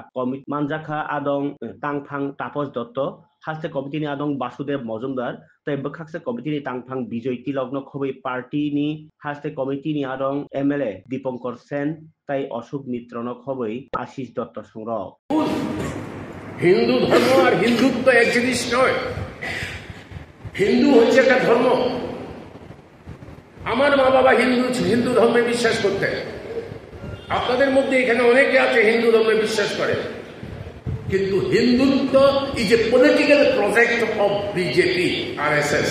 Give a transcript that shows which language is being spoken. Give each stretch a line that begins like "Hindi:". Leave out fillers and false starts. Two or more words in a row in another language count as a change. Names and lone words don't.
Kok Borok: Komit manjakha Adong Tangphang Tapos Dotto. Haste committee ni Adong Basudev Mojumdar. Tai bakakse committee ni Tangphang Bijoy Tilogno khobai party ni haste committee ni Adong MLA Dipankar Sen. Tai Ashok Mitrono khobai Ashish Dotto Songrok.
Bangla: হিন্দু ধর্ম আর হিন্দুত্ব এক জিনিস নয়। হিন্দু হচ্ছে একটা ধর্ম। আমার মা বাবা হিন্দু ধর্মে বিশ্বাস করতেন। আপনাদের মধ্যে এখানে অনেকে আছে হিন্দু ধর্মে বিশ্বাস করে, কিন্তু
English: Hindutva is a political project of BJP RSS.